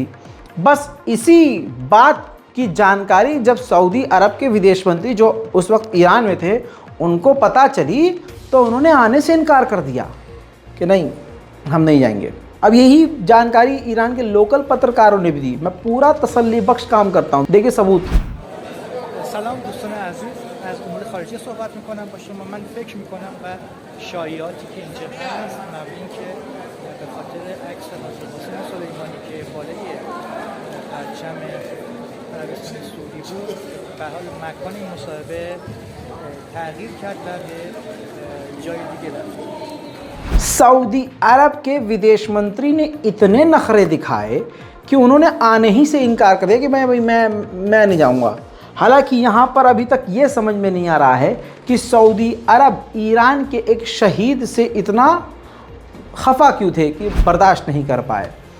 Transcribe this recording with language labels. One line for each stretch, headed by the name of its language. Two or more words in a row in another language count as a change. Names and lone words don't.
Hindi: बस इसी बात की जानकारी जब सऊदी अरब के विदेश मंत्री जो उस वक्त ईरान में थे उनको पता चली, तो उन्होंने आने से इनकार कर दिया कि नहीं, हम नहीं जाएंगे। अब यही जानकारी ईरान के लोकल पत्रकारों ने भी दी। मैं पूरा तसल्ली बख्श काम करता हूँ, देखिए सबूत।
Persian: سلام دوستان عزیز، از امور خارجی صحبت میکنم با شما. من فکر میکنم و شایعاتی که اینجا هست مبنی اینکه به خاطر عکس حضرت حسین سلیمانی که بالای پرچم عربستان سعودی بود، به حال مکان این مصاحبه تغییر کرد و به جای دیگه رفت।
Hindi: सऊदी अरब के विदेश मंत्री ने इतने नखरे दिखाए कि उन्होंने आने ही से इनकार कर दिया कि मैं नहीं जाऊंगा। हालांकि यहाँ पर अभी तक ये समझ में नहीं आ रहा है कि सऊदी अरब ईरान के एक शहीद से इतना खफा क्यों थे कि बर्दाश्त नहीं कर पाए।